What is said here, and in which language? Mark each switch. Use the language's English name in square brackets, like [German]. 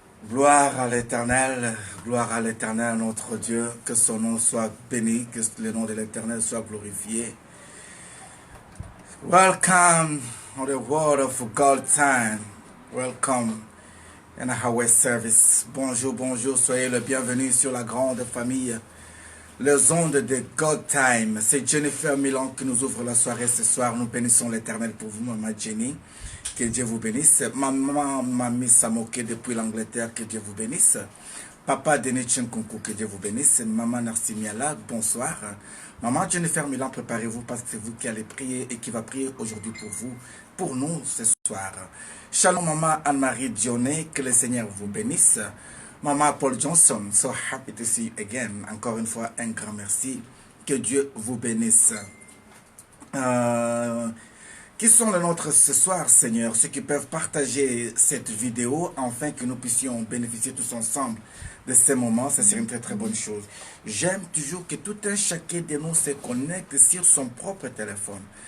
[French] Gloire à l'Éternel, notre Dieu, que son nom soit béni, que le nom de l'Éternel soit glorifié. [English] Welcome on the word of God time. Welcome in our service. [French] Bonjour, bonjour, soyez le bienvenu sur la grande famille. Les ondes de God Time. C'est Jennifer Milan qui nous ouvre la soirée ce soir. Nous bénissons l'Éternel pour vous, Maman Jenny. Que Dieu vous bénisse. Maman Mami Samoké depuis l'Angleterre, que Dieu vous bénisse. Papa Denis Tchenkunku, que Dieu vous bénisse. Maman Narsimiala, bonsoir. Maman Jennifer Milan, préparez-vous parce que c'est vous qui allez prier et qui va prier aujourd'hui pour vous, pour nous ce soir. Shalom Maman Anne-Marie Dionnet, que le Seigneur vous bénisse. [English] Maman Paul Johnson, so happy to see you again. [French] Encore une fois, un grand merci. Que Dieu vous bénisse. Qui sont les nôtres ce soir, Seigneur? Ceux qui peuvent partager cette vidéo afin que nous puissions bénéficier tous ensemble de ces moments, ça serait une très très bonne chose. J'aime toujours que tout un chacun de nous se connecte sur son propre téléphone.